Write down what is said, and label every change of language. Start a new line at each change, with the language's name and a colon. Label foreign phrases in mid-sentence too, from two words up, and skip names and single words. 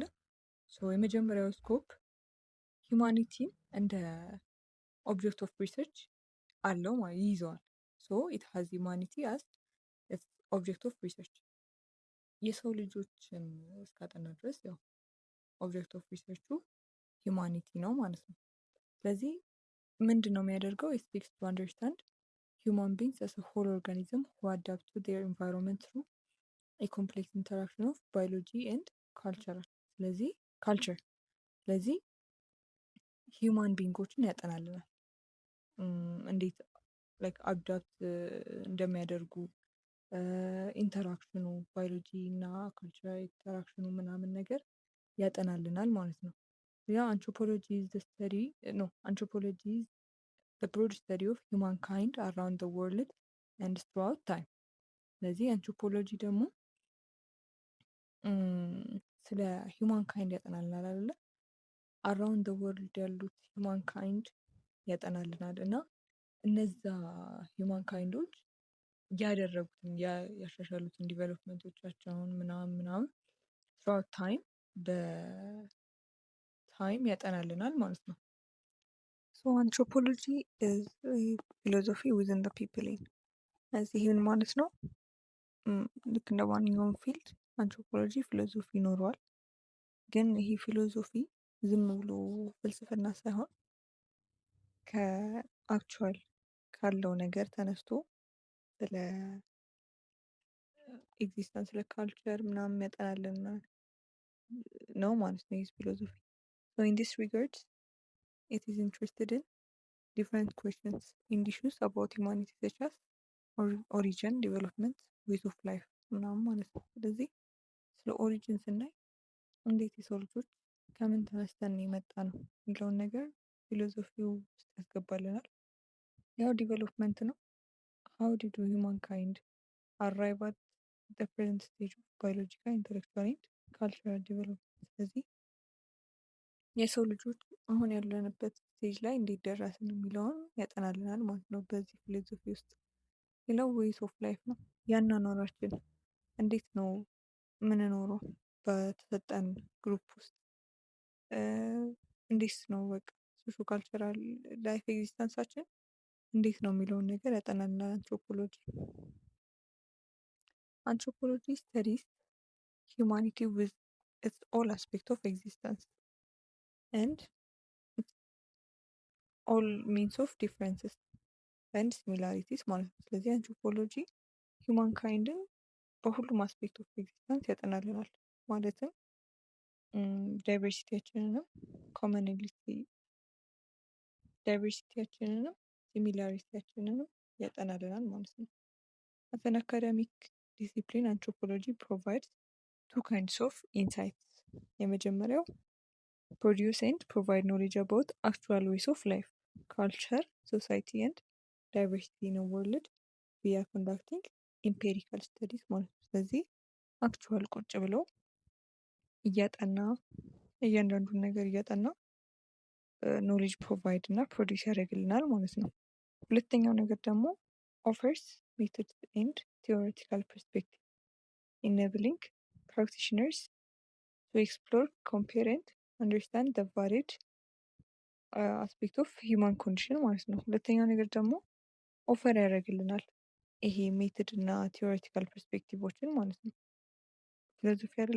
Amharic: ሶ የመጀመሪያው ስኮፕ ሂውማኒቲን እንደ
English: object of research
Amharic: አለው ይይዘዋል።
English: So it has humanity as object of research።
Amharic: የሰው ልጆችን እስካጠና ድረስ ያው
English: object of research
Amharic: ሂውማኒቲ ነው ማለት ነው። ስለዚህ ምንድን ነው የሚያደርገው?
English: It seeks to understand human beings as a whole organism who adapt to their environment through a complex interaction of biology and culture.
Amharic: ስለዚህ
English: human beings
Amharic: ያጠናልናል። እንዴት
English: like adapt
Amharic: እንደሚያደርጉ ኢንተራክሽኑ ባዮሎጂ እና ካልቸራል ኢንተራክሽኑ ምናምን ነገር ያጠናልናል ማለት ነው። ያ አንትሮፖሎጂ
English: the broad study of humankind around the world and throughout time።
Amharic: ስለዚህ አንትሮፖሎጂ ደግሞ ስለ ሂውማንካይንድ ያጠናልናል አይደለ?
English: around the world
Amharic: ያሉት ሂውማንካይንድ ያጠናልናል እና እነዛ ሂውማንካይንዶች ያደረጉትን ያሻሻሉትን ዲቨሎፕመንቶቻቸውን ምናምን
English: throughout time
Amharic: በታይም ያጠናልናል ማለት ነው።
English: So anthropology is a philosophy within the people.
Amharic: እዚህ ምን ማለት ነው? ልክ እንደ ማንኛውም ፊልድ አንትሮፖሎጂ ፊሎዞፊ ይኖረዋል። ግን ይሄ ፊሎዞፊ ዝም ብሎ ፍልስፍና ሳይሆን ከአክቹዋል ካለው ነገር ተነስቶ ስለ ኤግዚስተንስ ስለ ካልቸር ምናምን ያጠናልን ነው ማለት ነው ይህ
English: ፊሎዞፊ። So in this regard it is interested in different questions and issues about humanity such as origin, development, ways of
Amharic: life ምናምን ማለት ነው። ስለዚህ ስለ ኦሪጂን ስናይ እንዴት የሰው ልጆች ከምን ተነስተን የመጣ ነው የሚለውን ነገር ፊሎዞፊው ውስጥ ያስገባልናል። ያው ዲቨሎፕመንት ነው።
English: how did humankind arrive at the present stage of biological, intellectual and cultural development።
Amharic: ስለዚህ የሰው ልጆች አሁን ያለንበት ስቴጅ ላይ እንዴት ደረስን የሚለውን ያጠናልናል ማለት ነው በዚህ ፊሎዞፊ ውስጥ። ሌላው
English: ways of life
Amharic: ነው። ያኗኗራችን እንዴት ነው ምንኖረው በተሰጠን ግሩፕ ውስጥ እንዴት ነው በቃ
English: socio cultural life
Amharic: ኤግዚስተንሳችን እንዴት ነው የሚለውን ነገር ያጠናልናል አንትሮፖሎጂ።
English: Anthropology studies humanity with its all aspect of existence and all means of differences and similarities
Amharic: ማለት ነው። ስለዚህ አንትሮፖሎጂ ሂውማንካይንድን በሁሉም
English: aspect of existence
Amharic: ያጠናልናል። ማለትም ዳይቨርሲቲያችንንም ሲሚላሪቲያችንንም ያጠናልናል ማለት ነው።
English: As an academic discipline, anthropology provides two kinds of insights. የመጀመሪያው produce and provide knowledge about actual ways of life, culture, society and diversity in a world via conducting empirical studies
Amharic: ማለት ነው። ስለዚህ አክቹዋል ቁጭ ብሎ እያጠና እያንዳንዱን ነገር እያጠና ኖሌጅ ፕሮቫይድ እና ፕሮዲስ ያደርግልናል ማለት ነው። ሁለተኛው ነገር ደግሞ
English: offers method and theoretical perspective enabling practitioners to explore compare and understand the varied aspect of human condition
Amharic: ማለት ነው። ሁለተኛው ነገር ደግሞ ኦፈር ያደርግልናል ይሄ ሜትድ እና ቲዎሬቲካል ፐርስፔክቲቮችን ማለት ነው። ፊሎዞፊ አይደለ?